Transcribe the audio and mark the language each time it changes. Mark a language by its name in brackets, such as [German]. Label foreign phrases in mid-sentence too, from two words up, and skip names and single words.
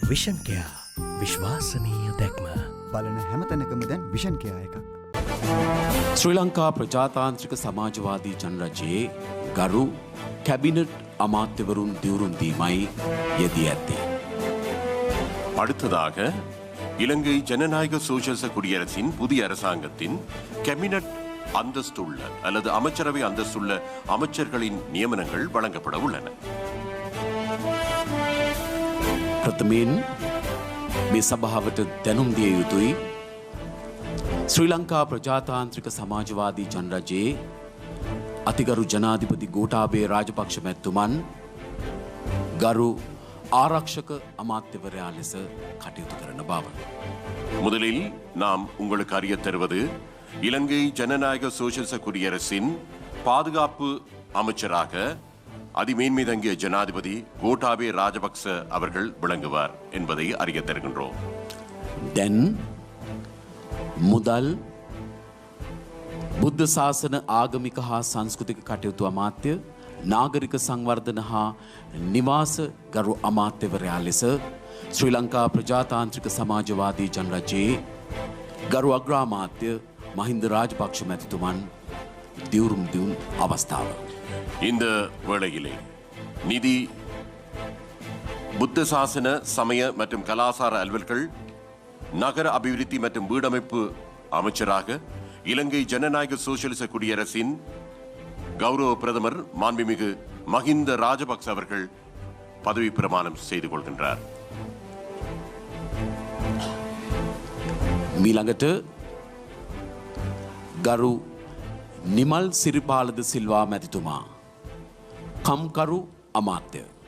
[Sinhala] විෂන් කෙයා විශ්වාසනීය දැක්ම බලන හැමතැනකම දැන් විෂන් කෙයා එකක්. ශ්‍රී ලංකා ප්‍රජාතාන්ත්‍රික සමාජවාදී ජනරජයේ ගරු කැබිනට් අමාත්‍යවරුන් දිවුරුම් දීමයි යෙදී ඇත්තේ. [Tamil] அடுத்ததாக இலங்கை ஜனநாயக சோசியலிச குடியரசின் புதிய அரசாங்கத்தின் கேபினட் அந்தஸ்துள்ள அல்லது அமைச்சரவை அந்தஸ்துள்ள அமைச்சர்களின் நியமனங்கள் வழங்கப்பட உள்ளன. [Sinhala] ප්‍රථමයෙන් මේ සභාවට දැනුම් දිය යුතුයි ශ්‍රී ලංකා ප්‍රජාතාන්ත්‍රික සමාජවාදී ජනරජයේ අතිගරු ජනාධිපති ගෝඨාභය රාජපක්ෂ මැතිතුමන් ගරු ආරක්ෂක අමාත්‍යවරයා ලෙස කටයුතු කරන බව. [Tamil] முதலில் நாம் உங்களுக்கு அறிய தருவது இலங்கை ஜனநாயக சோசியலிச குடியரசின் பாதுகாப்பு அமைச்சராக அதிமேன்மை தங்கிய ஜனாதிபதி கோட்டாபய ராஜபக்ச அவர்கள் விளங்குவார் என்பதை அறிய தருகின்றோம். [Sinhala] දැන් මුදල් බුද්ධ ශාසන ආගමික හා සංස්කෘතික කටයුතු අමාත්‍ය නාගරික සංවර්ධන හා නිවාස ගරු අමාත්‍යවරයා ලෙස ශ්‍රී ලංකා ප්‍රජාතාන්ත්‍රික සමාජවාදී ජනරජයේ ගරු අග්‍රාමාත්‍ය මහින්ද රාජපක්ෂ මැතිතුමන් දිවුරුම් දියුණු අවස්ථාව. [Tamil] இந்த வேளையிலே நிதி புத்த சாசன சமய மற்றும் கலாசார அலுவல்கள் நகர அபிவிருத்தி மற்றும் வீடமைப்பு அமைச்சராக இலங்கை ஜனநாயக சோசியலிச குடியரசின் கௌரவ பிரதமர் மாண்புமிகு மஹிந்த ராஜபக்ச அவர்கள் பதவி பிரமாணம் செய்து கொள்கின்றார். [Sinhala] මීළඟට ගරු නිමල් සිරිපාලද සිල්වා මැතිතුමා කම්කරු අමාත්‍ය.